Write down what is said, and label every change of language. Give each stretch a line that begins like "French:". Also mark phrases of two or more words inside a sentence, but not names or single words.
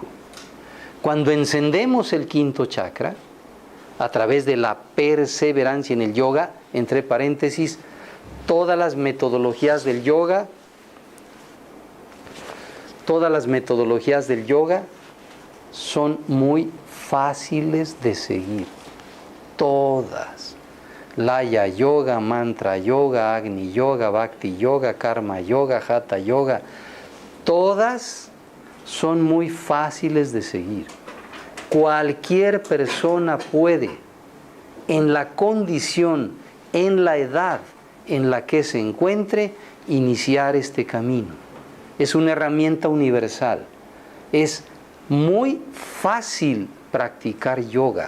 Spanish: Cuando encendemos el 5º chakra, a través de la perseverancia en el yoga, entre paréntesis, todas las metodologías del yoga son muy fáciles de seguir. Todas. Laya Yoga, Mantra Yoga, Agni Yoga, Bhakti Yoga, Karma Yoga, Hatha Yoga. Todas son muy fáciles de seguir. Cualquier persona puede, en la condición, en la edad en la que se encuentre, iniciar este camino. Es una herramienta universal. Es muy fácil practicar yoga.